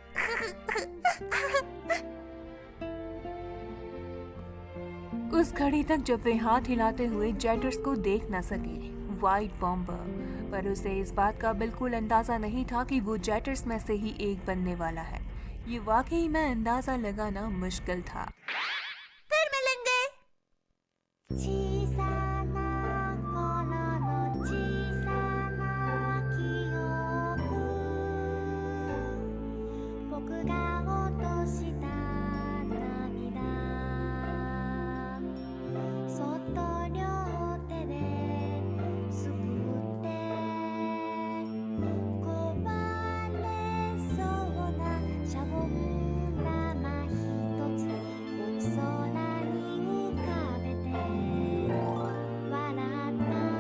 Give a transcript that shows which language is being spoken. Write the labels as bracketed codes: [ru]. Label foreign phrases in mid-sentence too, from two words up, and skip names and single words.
[hi] उस घड़ी तक जब वे हाथ हिलाते हुए जेटर्स को देख न सके व्हाइट बॉम्बर, पर उसे इस बात का बिल्कुल अंदाजा नहीं था कि वो जेटर्स में से ही एक बनने वाला है। ये वाकई में अंदाजा लगाना मुश्किल था। फिर मिलेंगे। [ja] 小さな頃の小さな記憶、僕が落とした涙、そっと両手ですくって壊れそうなシャボン玉一つ空に浮かべて笑った